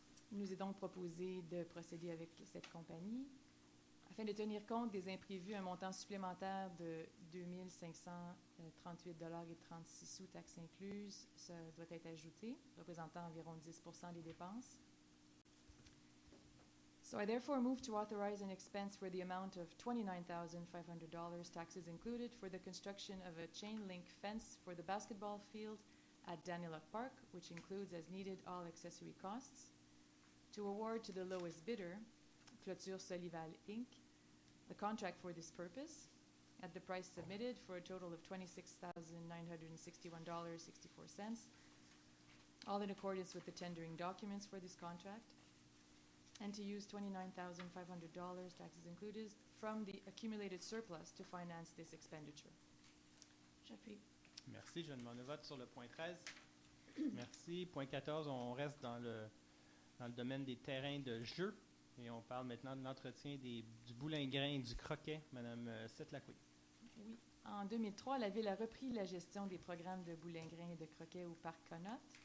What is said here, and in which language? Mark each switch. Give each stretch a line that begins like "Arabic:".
French: Il nous est donc proposé de procéder avec cette compagnie. Afin de tenir compte des imprévus, un montant supplémentaire de 2 538,36 $, taxes incluses, ça doit être ajouté, représentant environ 10 % des dépenses.
English: So I therefore move to authorize an expense for the amount of $29,500, taxes included, for the construction of a chain link fence for the basketball field at Daniluk Park, which includes as needed all accessory costs. To award to the lowest bidder, Clôture Solival Inc., the contract for this purpose at the price submitted for a total of $26,961.64, all in accordance with the tendering documents for this contract, and to use $29,500, taxes included, from the accumulated surplus to finance this expenditure.
French: J'appuie. Merci. Je demande le vote sur le point 13. Merci. Point 14, on reste dans le domaine des terrains de jeu et on parle maintenant de l'entretien du boulingrin et du croquet. Madame Setlacoué. Oui. En 2003, la Ville a repris la gestion des programmes de boulingrin et de croquet au Parc Connaught.